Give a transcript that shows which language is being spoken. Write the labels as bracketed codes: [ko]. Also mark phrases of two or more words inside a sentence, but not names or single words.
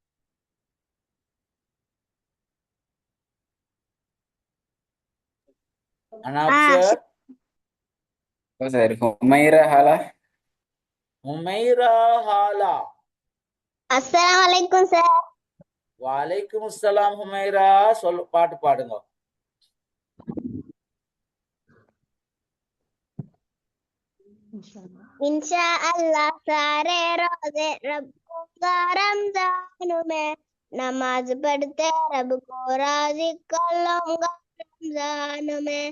[ta] அனாப் ஷேக். சரி, ஹுமைரா ஹாலா. ஹுமைரா ஹாலா. [ar] السلام عليكم சார். وعليكم السلام [ta] ஹுமைரா. சொல்லு, பாட்டு பாடுங்க. [ar] إن شاء الله [hi] सारे रोजे रब को रमजान में नमाज पढ़ते रब को राजी कर लूंगा रमजान में।